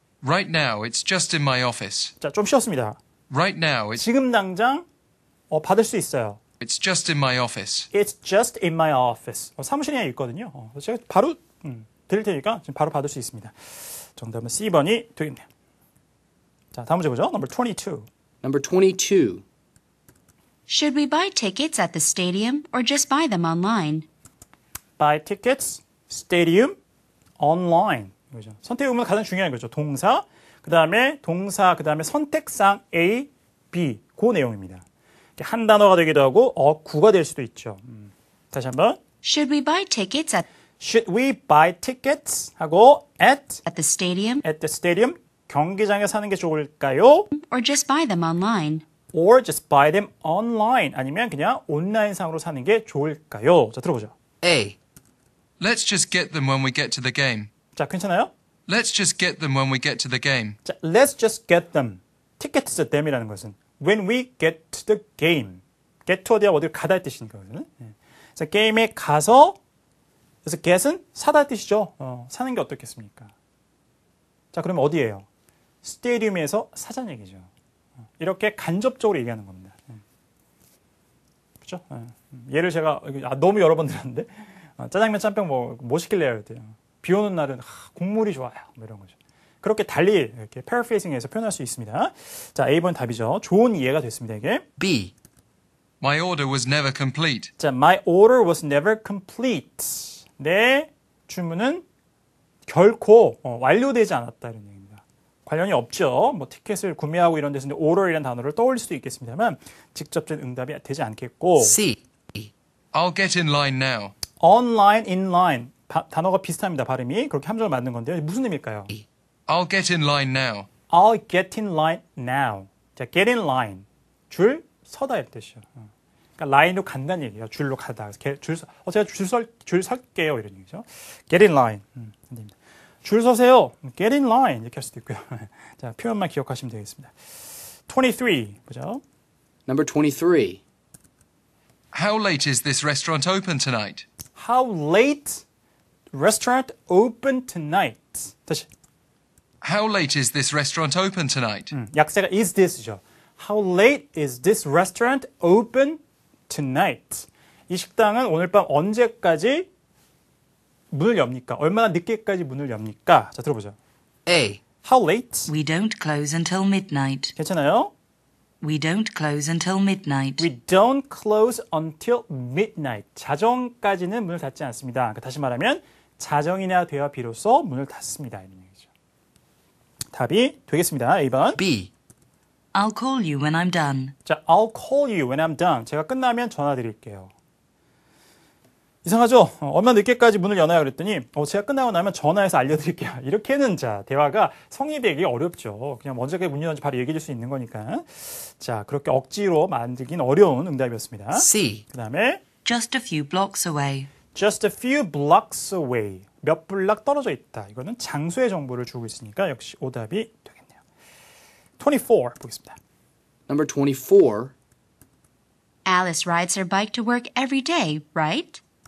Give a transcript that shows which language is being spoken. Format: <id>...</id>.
<en>Right now, it's just in my office.</en> <ko>자, 좀 쉬었습니다.</ko> <en>Right now, it's</en> <ko>지금 당장 받을 수 있어요.</ko> <en>It's just in my office. It's just in my office.</en> <ko>사무실에 있거든요. 제가 바로 드릴 테니까 지금 바로 받을 수 있습니다. 정답은 C번이 되겠네요. 자, 다음 문제 보죠.</ko> <en>Number 22. Number 22. Should we buy tickets at the stadium or just buy them online? Buy tickets, stadium, online.</en> <ko>이거죠. 선택 의무는 가장 중요한 거죠. 동사, 그 다음에 선택상 A, B, 그 내용입니다. 한 단어가 되기도 하고 구가 될 수도 있죠. 다시 한번.</ko> <en>Should we buy tickets Should we buy tickets 하고 at at the stadium the stadium</en> <ko>경기장에 사는 게 좋을까요?</ko> <en>or just buy them online? Or just buy them online</en> <ko>아니면 그냥 온라인상으로 사는 게 좋을까요? 자, 들어보죠.</ko> <en>A. Let's just get them when we get to the game.</en> <ko>자, 괜찮아요?</ko> <en>Let's just get them when we get to the game. 자, let's just get them. tickets them이라는 것은 when we get to the game.</en> <ko>get to 어디를 가다 할 뜻이니까. 그래서 게임에 가서 그래서 get은 사다 할 뜻이죠. 사는 게 어떻겠습니까? 자, 그러면 어디예요? 스테디움에서 사자는 얘기죠. 이렇게 간접적으로 얘기하는 겁니다. 그렇죠? 예를 제가 너무 여러 번 들었는데 짜장면 짬뽕 뭐 시킬래요? 그랬대요. 비 오는 날은 국물이 좋아요. 뭐 이런 거죠. 그렇게 달리 이렇게 paraphrasing해서 표현할 수 있습니다. 자, A번 답이죠. 좋은 이해가 됐습니다. 이게.</ko> <en>B. My order was never complete. 자, my order was never complete.</en> <ko>내 주문은 결코 완료되지 않았다 이런 얘기입니다. 관련이 없죠. 뭐 티켓을 구매하고 이런 데서 order이라는 단어를 떠올릴 수도 있겠습니다만 직접적인 응답이 되지 않겠고.</ko> <en>C. I'll get in line now.</en> <ko>online, in line 단어가 비슷합니다. 발음이 그렇게 함정을 만든 건데요. 무슨 의미일까요?</ko> <en>I'll get in line now. I'll get in line now.</en> <ko>자,</ko> <en>get in line</en> <ko>줄 서다 할 뜻이요. 그러니까 라인으로 간다는 얘기예요. 줄로 가다. 제가 줄 설게요 이런 얘기죠.</ko> <en>Get in line.</en> <ko>줄 서세요.</ko> <en>Get in line</en> <ko>이렇게 할 수도 있고요. 자, 표현만 기억하시면 되겠습니다. 23 보죠.</ko> <en>Number 23. How late is this restaurant open tonight? How late restaurant open tonight?</en> <ko>다시.</ko> <en>How late is this restaurant open tonight?</en> <ko>약세가 is this죠.</ko> <en>How late is this restaurant open tonight?</en> <ko>이 식당은 오늘 밤 언제까지 문을 엽니까? 얼마나 늦게까지 문을 엽니까? 자, 들어보죠.</ko> <en>A. How late? We don't close until midnight.</en> <ko>괜찮아요?</ko> <en>We don't close until midnight. We don't close until midnight.</en> <ko>자정까지는 문을 닫지 않습니다. 그러니까 다시 말하면 자정이나 되어 비로소 문을 닫습니다. 이런 얘기죠. 답이 되겠습니다. A번.</ko> <en>B. I'll call you when I'm done. 자, I'll call you when I'm done.</en> <ko>제가 끝나면 전화 드릴게요. 이상하죠? 얼마 늦게까지 문을 여나요? 그랬더니 제가 끝나고 나면 전화해서 알려드릴게요. 이렇게는 자 대화가 성립되기 어렵죠. 그냥 언제까지 문 여는지 바로 얘기해 줄 수 있는 거니까. 자, 그렇게 억지로 만들긴 어려운 응답이었습니다.</ko> <en>C.</en> <ko>그 다음에</ko> <en>Just a few blocks away. just a few blocks away.</en> <ko>몇 블락 떨어져 있다. 이거는 장소의 정보를 주고 있으니까 역시 오답이 되겠네요. 24 보겠습니다.</ko> <en>Number 24. Alice rides her bike to work every day, right?</en>